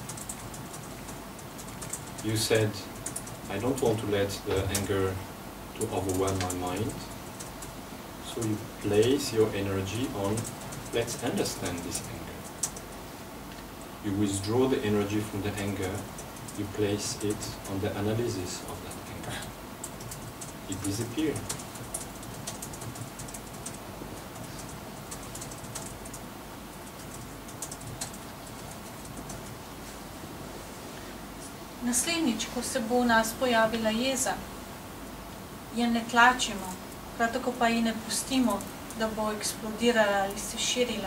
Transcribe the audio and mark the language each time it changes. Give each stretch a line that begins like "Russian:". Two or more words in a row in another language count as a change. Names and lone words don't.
English: You said, I don't want to let the anger to overwhelm my mind, so you place your energy on, let's understand this anger. You withdraw the energy from the anger, you place it on the analysis of that anger. It disappears.
Slovenian: Naslednjič, ko se bo v nas pojavila jeza, je ne tlačimo, prav tako pa ji ne pustimo, da bo eksplodirala ali se širila.